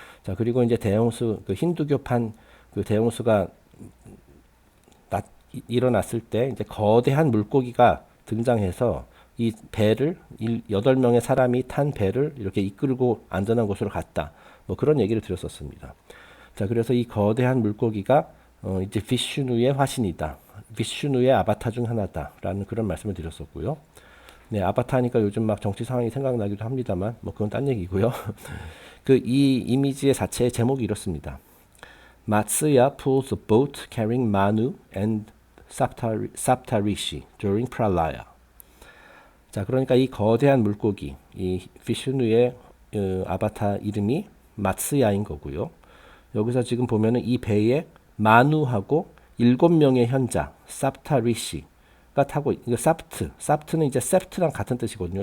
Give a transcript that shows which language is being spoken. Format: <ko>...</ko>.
<ko>자, 그리고 이제 대홍수 그 힌두교판 그 대홍수가 일어났을 때 이제 거대한 물고기가 등장해서 이 배를 8명의 사람이 탄 배를 이렇게 이끌고 안전한 곳으로 갔다. 뭐 그런 얘기를 드렸었습니다. 자, 그래서 이 거대한 물고기가 이제 비슈누의 화신이다. 비슈누의 아바타 중 하나다라는 그런 말씀을 드렸었고요. 네, 아바타 하니까 요즘 막 정치 상황이 생각나기도 합니다만 뭐 그건 딴 얘기고요. 그 이 이미지의 자체의 제목이 이렇습니다.</ko> <en>Matsya pulls a boat carrying Manu and Saptarishi during Pralaya.</en> <ko>자, 그러니까 이 거대한 물고기, 이 비슈누의 아바타 이름이 마츠야인 거고요. 여기서 지금 보면은 이 배에 마누하고 7명의 현자, 삽타리시가 타고, 이거 삽트는 이제 세프트랑 같은 뜻이거든요.</ko>